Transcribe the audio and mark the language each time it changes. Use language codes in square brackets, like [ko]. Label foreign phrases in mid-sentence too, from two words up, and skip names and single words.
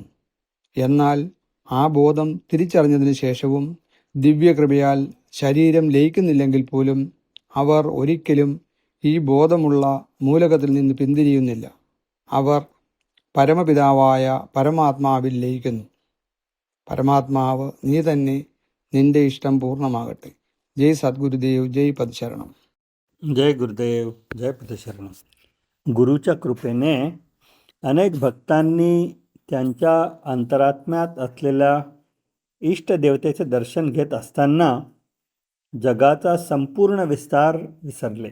[ml] എന്നാൽ ആ ബോധം തിരിച്ചറിഞ്ഞതിന് ശേഷവും ദിവ്യകൃപയാൽ ശരീരം ലയിക്കുന്നില്ലെങ്കിൽ പോലും അവർ ഒരിക്കലും ഈ ബോധമുള്ള മൂലകത്തിൽ നിന്ന് പിന്തിരിയുന്നില്ല. അവർ പരമപിതാവായ പരമാത്മാവിൽ ലയിക്കുന്നു. പരമാത്മാവ് നീ തന്നെ, നിന്റെ ഇഷ്ടം പൂർണ്ണമാകട്ടെ. ജയ് സദ്ഗുരുദേവ്, ജയ് പദശരണം. [mr] जय गुरुदेव, जय पदशरण. गुरुच्या कृपेने अनेक भक्तांनी त्यांच्या अंतरात्म्यात असलेल्या इष्टदेवतेचे दर्शन घेत असताना जगाचा संपूर्ण विस्तार विसरले.